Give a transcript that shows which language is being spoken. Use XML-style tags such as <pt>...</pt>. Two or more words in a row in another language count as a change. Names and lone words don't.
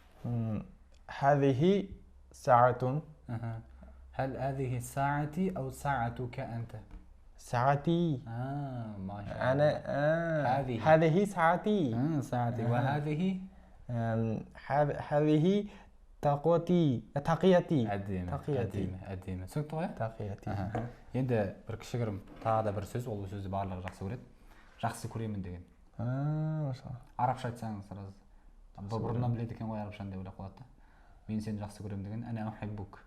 <ar>هذه ساعة. هل هذه ساعتي أو ساعتك أنت؟ ساعتي. ما شاء الله. أنا هذه ساعتي. ساعتي. وهذه؟ هذه تقيتي.</ar> <kk>әдемі. Түсінікті ғой?</kk> <ar>Тақияти.</ar> <kk>Енді бір кішігірім тағы да бір сөз, ол сөзді барлығы жақсы көреді. Жақсы көремін деген. Арабша айтсаңыз сразу. Бұрыннан біледі екен ғой арабшаны деп ойлап қалады. Мен сені жақсы көремін деген.</kk> <ar>أنا أحبك.</ar>